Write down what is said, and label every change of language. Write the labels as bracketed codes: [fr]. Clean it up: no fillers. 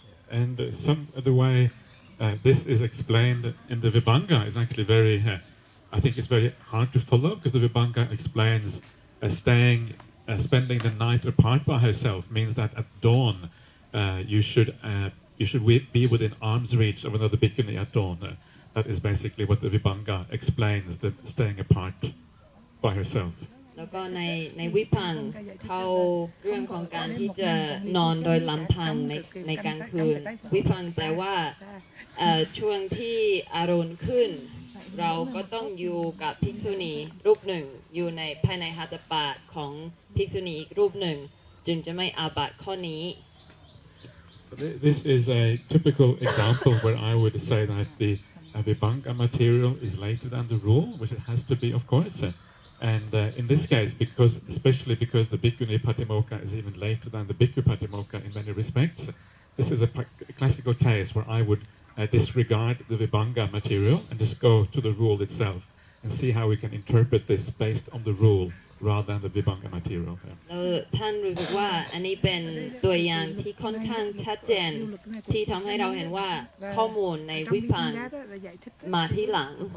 [en] And some of the way this is explained in the Vibhanga is actually very, I think it's very hard to follow because the Vibhanga explains spending the night apart by herself means that at dawn you should be within arm's reach of another bhikkhuni at dawn. That is basically what the Vibhanga explains, that staying apart by herself. [th] แล้วก็ในวิพังค์เข้าเรื่องของการที่จะนอนโดยลำพังในกลางคืนวิพังค์แปลว่าช่วงที่อรุณขึ้นเราก็ต้องอยู่กับภิกษุณีรูปหนึ่งอยู่ในภายในหัตถปาฏของภิกษุณีอีกรูปหนึ่งจึงจะไม่อาบัติข้อนี้ [en] This is a typical example where I would say that the Vibhanga material is later than the rule, which it has to be, of course. And in this case, especially because the Bhikkhuni Patimokkha is even later than the Bhikkhu Patimokkha in many respects, this is a classical case where I would disregard the Vibhanga material and just go to the rule itself and see how we can interpret this based on the rule rather than the Vibhanga material. [th] ท่านรู้สึกว่าอันนี้เป็นตัวอย่างที่ค่อนข้างชัดเจนที่ทำให้เราเห็นว่าข้อมูลในวิพังค์มาที่หลัง